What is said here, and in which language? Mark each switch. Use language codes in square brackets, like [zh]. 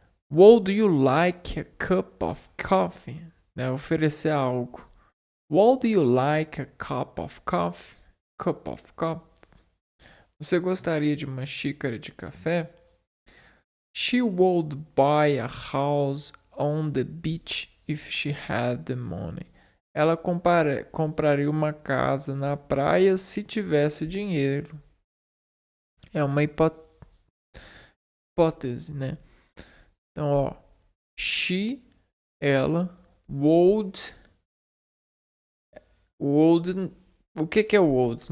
[en] Would you like a cup of coffee? [pt] Né, oferecer algo. [en] Would you like a cup of coffee? Cup of coffee. [pt] Você gostaria de uma xícara de café? [en] She would buy a house on the beach if she had the money. [pt] Ela compraria uma casa na praia se tivesse dinheiro. É uma hipótese, né? Então, ó, ela, would, o que é would?